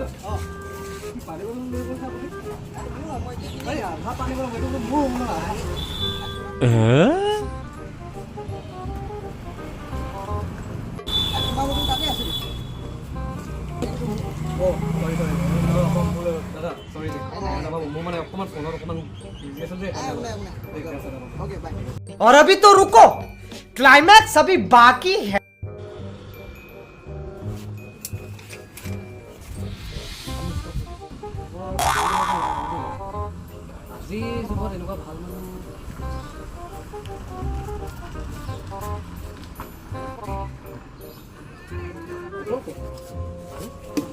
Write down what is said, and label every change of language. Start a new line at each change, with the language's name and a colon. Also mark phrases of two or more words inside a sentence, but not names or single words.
Assamese: পানী বটল লৈ গৈছা আপুনি আধা পানী বটল সেইটো মোৰ ৰুম নহয় তোমাৰ বটল তাতে আছিল দাদা সৰি মোৰ মানে অকণমান ফোনত অকণমান বিজি আছিল যে
English: okay bye
Hindi: और अभी तो रुको, क्लाइमैक्स अभी बाकी है।
Assamese: আজি যুগত এনেকুৱা ভাল মানুহ